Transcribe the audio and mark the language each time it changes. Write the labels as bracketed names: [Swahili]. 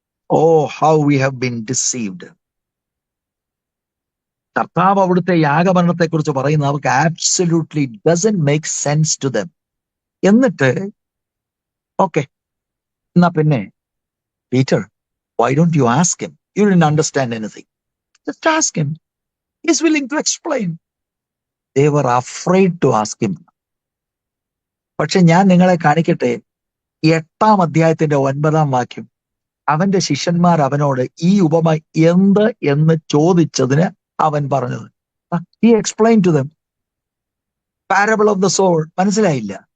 [English] Oh how we have been deceived. [Malayalam] കർത്താവ് അവിടുത്തെ യാഗമരണത്തെ കുറിച്ച് പറയുന്നത് അവർക്ക് [English] Absolutely doesn't make sense to them. [Malayalam] എന്നിട്ട് ഓക്കെ, എന്നാ പിന്നെ [English] Peter, why don't you ask him? You didn't understand anything. Just ask him. He's willing to explain. They were afraid to ask him. [Malayalam] പക്ഷെ ഞാൻ നിങ്ങളെ കാണിക്കട്ടെ, 8-ാം അധ്യായത്തിന്റെ 9-ാം വാക്യം. അവന്റെ ശിഷ്യന്മാർ അവനോട് ഈ ഉപമ എന്ത് എന്ന് ചോദിച്ചതിന് അവൻ പറഞ്ഞത്. [English] He explained to them. Parable of the sower. [Malayalam] മനസ്സിലായില്ല.